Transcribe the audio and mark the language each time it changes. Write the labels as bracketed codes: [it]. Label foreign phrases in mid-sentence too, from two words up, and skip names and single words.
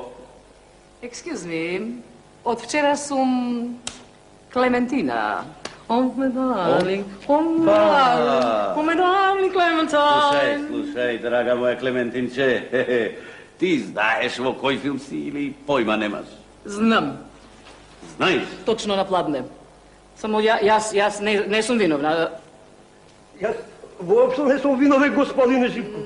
[en] Excuse me, [mk] од вчера сум Клементина. [en] Oh, my darling, Clementine. [mk] Слушај, драга моја Клементинче, ти знаеш во кој филм си или појма немаш? Знам. Знаеш? Точно на пладне. Само јас не сум виновна. Јас воопшто не сум виновен, господине Живко.